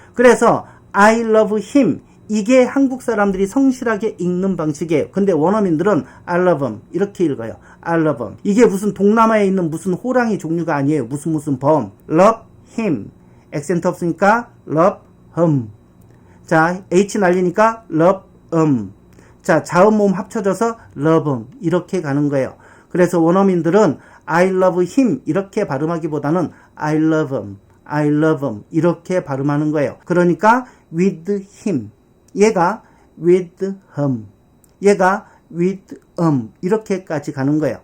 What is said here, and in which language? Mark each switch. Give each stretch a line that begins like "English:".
Korean: 그래서
English: I love him
Korean: 이게 한국 사람들이 성실하게 읽는 방식이에요. 근데 원어민들은
English: I love him
Korean: 이렇게 읽어요.
English: I love him.
Korean: 이게 무슨 동남아에 있는 무슨 호랑이 종류가 아니에요. 무슨 범.
English: Love him.
Korean: 액센트 없으니까
English: love him.
Korean: 자, H 날리니까
English: love him.
Korean: 자, 자음 모음 합쳐져서
English: love him
Korean: 이렇게 가는 거예요. 그래서 원어민들은
English: I love him
Korean: 이렇게 발음하기보다는 I love him 이렇게 발음하는 거예요. 그러니까
English: with him
Korean: 얘가 with him 얘가 with 이렇게까지 가는 거예요.